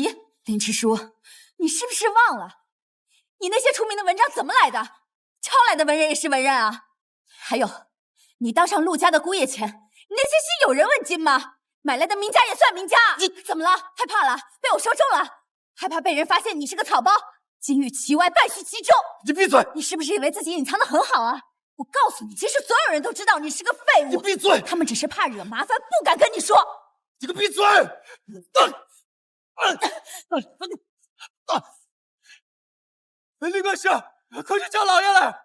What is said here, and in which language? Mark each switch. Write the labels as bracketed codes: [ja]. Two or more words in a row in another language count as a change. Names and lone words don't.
[zh] 林支書，你是不是忘了，你那些出名的文章怎麼來的？抄來的文人也是文人啊！還有，你當上陸家的姑爺前，你那些戲有人問津嗎？買來的名家也算名家？你怎麼了？害怕了？被我說中了？害怕被人發現你是個草包？金玉其外，敗絮其中。你閉嘴！你是不是以為自己隱藏得很好啊？我告訴你，其實所有人都知道你是個廢物。你閉嘴！他們只是怕惹麻煩，不敢跟你說。你個閉嘴！李管事，快去叫老爺來！